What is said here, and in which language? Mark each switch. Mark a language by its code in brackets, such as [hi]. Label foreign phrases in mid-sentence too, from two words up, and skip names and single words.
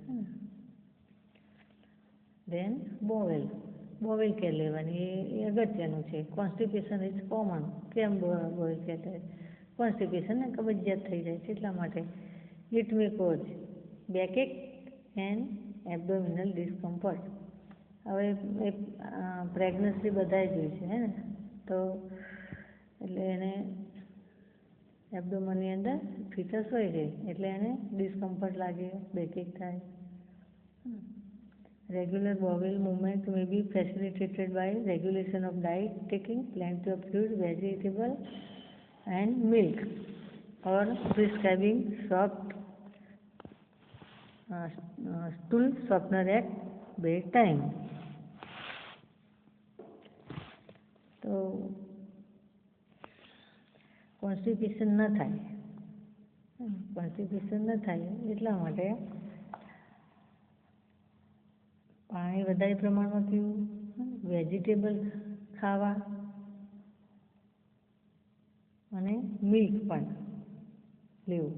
[en] Then bowel care [gu] લેવાની, એ અગત્યનું છે. [en] Constipation is common. કેમ bowel care થાય? કોન્સ્ટિપેશન [gu] ને કબજિયાત થઈ જાય છે એટલા માટે. [en] It may cause backache and abdominal discomfort. [gu] હવે એ પ્રેગ્નન્સી બધાએ જોઈ છે, હે ને, તો એટલે એને એબ્ડોમનની અંદર ફિટસ હોય છે એટલે એને ડિસ્કમ્ફર્ટ લાગે, બેકએક થાય. [en] Regular bowel movement may be facilitated by regulation of diet, taking plenty of fruit, vegetable and milk, or prescribing soft stool softener at bedtime. [gu] તો કોન્સ્ટિપેશન ન થાય એટલા માટે પાણી વધારે પ્રમાણમાં પીવું, વેજીટેબલ ખાવા અને મિલ્ક પણ લેવું.